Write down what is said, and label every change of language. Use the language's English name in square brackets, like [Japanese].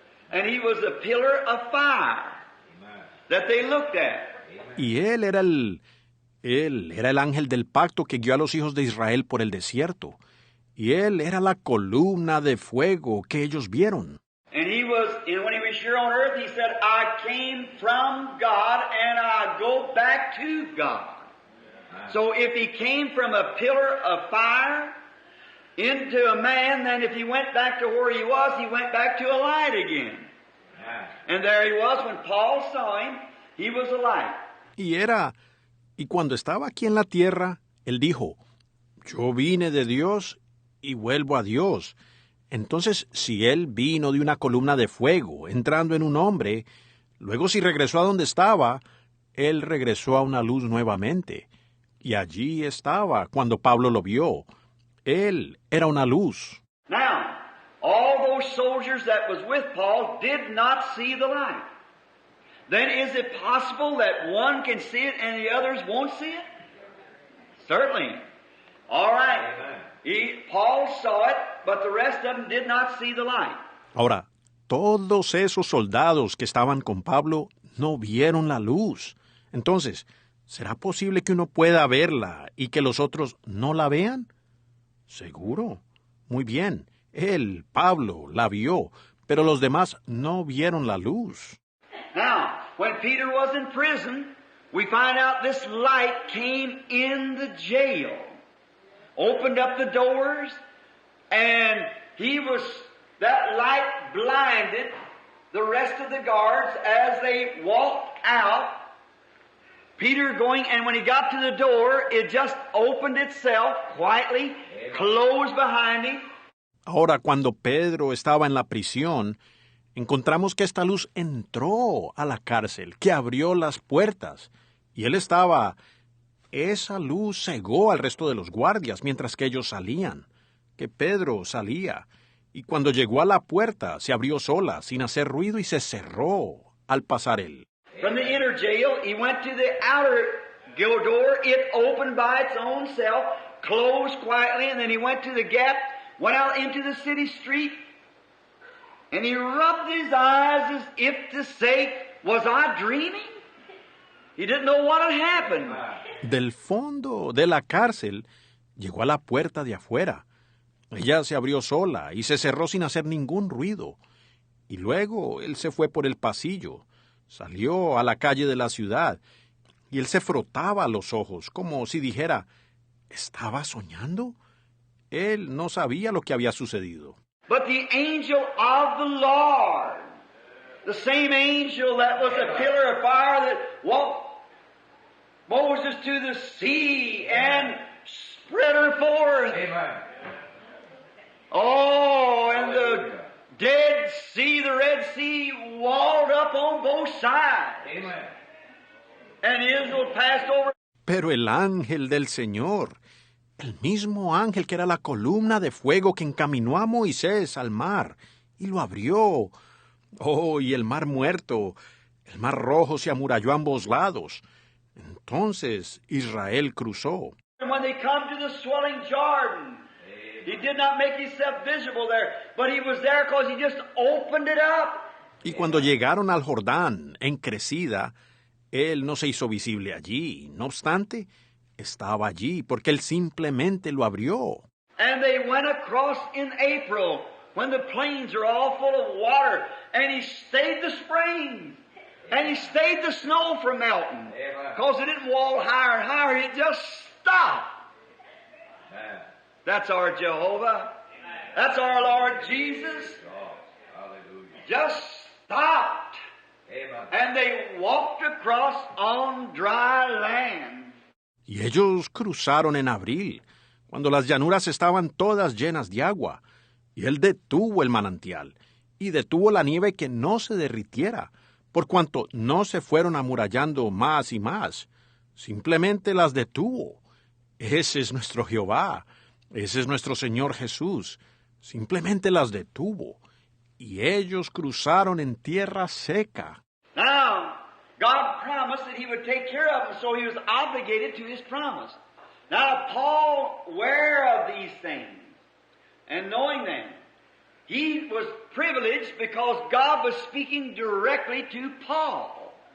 [English] And he was a pillar of fire that they looked at. [Spanish] Y él era el ángel del pacto que guió a los hijos de Israel por el desierto. Y él era la columna de fuego que ellos vieron. [English] And he was, and when he was here on earth, he said, I came from God and I go back to God. So if he came from a pillar of fire into a man, then if he went back to where he went back to a light again. And there he was, when Paul saw him, he was a light. [Spanish] Y cuando estaba aquí en la tierra, él dijo, Yo vine de Dios y vuelvo a Dios. Entonces, si Él vino de una columna de fuego, entrando en un hombre, luego si regresó a donde estaba, Él regresó a una luz nuevamente. Y allí estaba cuando Pablo lo vio. Él era una luz. [English] Now, all those soldiers that was with Paul did not see the light. Then is it possible that one can see it and the others won't see it? Certainly. All right. Paul saw it, but the rest of them did not see the light. [Spanish] Ahora, todos esos soldados que estaban con Pablo no vieron la luz. Entonces, ¿será posible que uno pueda verla y que los otros no la vean? Seguro. Muy bien. Él, Pablo, la vio, pero los demás no vieron la luz. [English] Now, when Peter was in prison, we find out this light came in the jail, opened up the doors, and that light blinded the rest of the guards as they walked out. Peter going, and when he got to the door, it just opened itself quietly, closed behind him. [Spanish] Ahora, cuando Pedro estaba en la prisión, encontramos que esta luz entró a la cárcel, que abrió las puertas, y él estaba. Esa luz cegó al resto de los guardias mientras que ellos salían, que Pedro salía, y cuando llegó a la puerta se abrió sola, sin hacer ruido, y se cerró al pasar él. [English] From the inner jail, he went to the outer door. It opened by its own self, closed quietly, and then he went to the gap, went out into the city street, and he rubbed his eyes as if to say, was I dreaming? He didn't know what had happened. [Spanish] Del fondo de la cárcel llegó a la puerta de afuera. Ella se abrió sola y se cerró sin hacer ningún ruido. Y luego él se fue por el pasillo, salió a la calle de la ciudad, y él se frotaba los ojos, como si dijera, ¿estaba soñando? Él no sabía lo que había sucedido. [English] But the angel of the Lord, the same angel that was a pillar of fire that walked Moses to the sea and spread her forth. Amen. Oh, and the Dead Sea, the Red Sea, walled up on both sides. Amen. And Israel passed over. [Spanish] Pero el ángel del Señor, el mismo ángel que era la columna de fuego que encaminó a Moisés al mar y lo abrió. Oh, y el mar muerto, el mar rojo se amuralló a ambos lados. Entonces Israel cruzó. [English] And when they come to the swelling Jordan, he did not make himself visible there, but he was there because he just opened it up. [Spanish] Y cuando llegaron al Jordán, en crecida, él no se hizo visible allí. No obstante, estaba allí porque él simplemente lo abrió. [English] And they went across in April when the plains are all full of water, and he stayed the springs, and he stayed the snow from melting, because it didn't wall higher and higher, it just stopped. Amen. That's our Jehovah. That's our Lord Jesus. God. Hallelujah. Just stopped. Amen. And they walked across on dry land. [Spanish] Y ellos cruzaron en abril, cuando las llanuras estaban todas llenas de agua, y él detuvo el manantial, y detuvo la nieve que no se derritiera, por cuanto no se fueron amurallando más y más. Simplemente las detuvo. Ese es nuestro Jehová. Ese es nuestro Señor Jesús. Simplemente las detuvo. Y ellos cruzaron en tierra seca. [English] Now, God promised that He would take care of them, so He was obligated to His promise. Now, Paul, aware of these things and knowing them, he was privileged because God was speaking directly to Paul.